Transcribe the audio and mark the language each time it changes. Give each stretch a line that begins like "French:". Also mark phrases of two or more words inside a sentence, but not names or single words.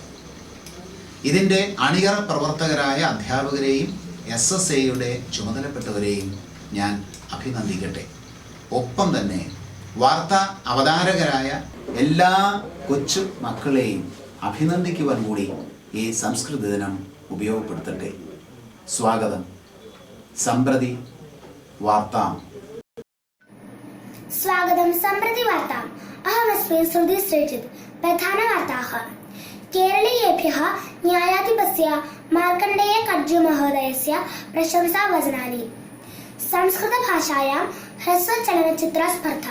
Malayalam: ഇതിൻ്റെ അണിയറ പ്രവർത്തകരായ അധ്യാപകരെയും SSAയുടെ ചുമതലപ്പെട്ടവരെയും ഞാൻ അഭിനന്ദിക്കട്ടെ. ഒപ്പം തന്നെ വാർത്താ അവതാരകരായ എല്ലാ കൊച്ചു മക്കളെയും അഭിനന്ദിക്കുവാൻ കൂടി ഈ സംസ്കൃത ദിനം ഉപയോഗപ്പെടുത്തട്ടെ.
Sanskrit: स्वागतं। सम्प्रति वार्ताम्. स्वागतं सम्प्रति वार्ताम्. अहमस्मि श्रुति श्रीजित्. प्रधानवार्ताः. केरलीयेभ्यः न्यायाधिपस्य मार्कण्डेय कड्जुमहोदयस्य प्रशंसावचनानि. संस्कृतभाषायां ह्रस्वचलनचित्रस्पर्धा.